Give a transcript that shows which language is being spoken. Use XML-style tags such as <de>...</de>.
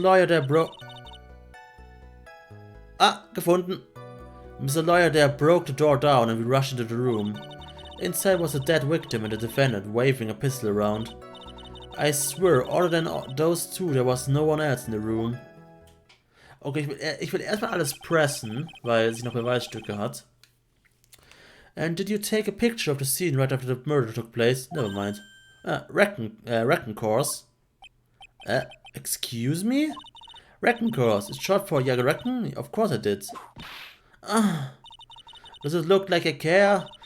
<en>Lawyer there gefunden. Mr. Lawyer there broke the door down and we rushed into the room. Inside was a dead victim and the defendant waving a pistol around. I swear, other than those two, there was no one else in the room.</en> <de>Okay, ich will erstmal alles pressen, weil sie noch Beweisstücke hat.</de> <en>And did you take a picture of the scene right after the murder took place? Never mind. Reckon course. Excuse me? Reckon course. It's short for ja reckon? Of course I did. Does it look like I care?</en>